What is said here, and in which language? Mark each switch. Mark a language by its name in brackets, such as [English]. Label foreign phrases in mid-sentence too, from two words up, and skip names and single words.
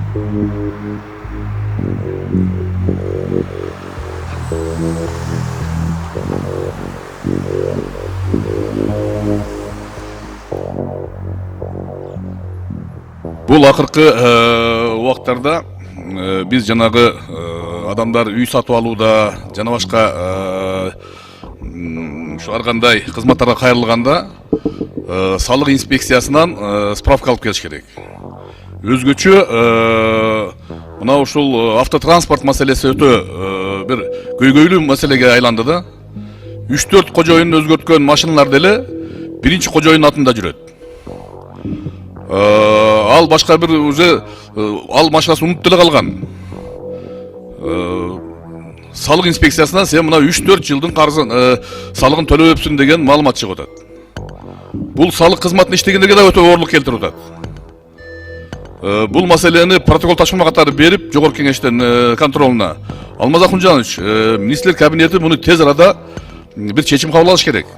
[Kazakh] Бұл ақырқы уақыттарда біз жанағы адамдар үй сатып алуда, [Kyrgyz] жана башка [Kazakh] арқандай қызматтарға қайрылғанда салық инспекциясынан [Kyrgyz] справка алып келіш керек. Өзгөчө мына ушул автотранспорт маселеси өтө бир көйгөйлүү маселеге айланды да. 3-4 кожоюн өзгөрткөн машиналар деле биринчи кожоюн атында жүрөт. Ал башка бир уже ал машинасын унутуп деле калган. [Kazakh] Салық инспекциясынан [Kyrgyz] сен мына 3-4 жылдың карызын салыгын төлөбөпсүң деген маалымат чыгып атат. Бул салық кызматын иштегендерге да өтө оорлук келтирип атат. Бул маселени протокол ташкама катары берип, жогорку кеңештин контролуна Алмаз Ахунжанович, министрлер кабинети муну тез арада бир чечим кабыл алыш керек.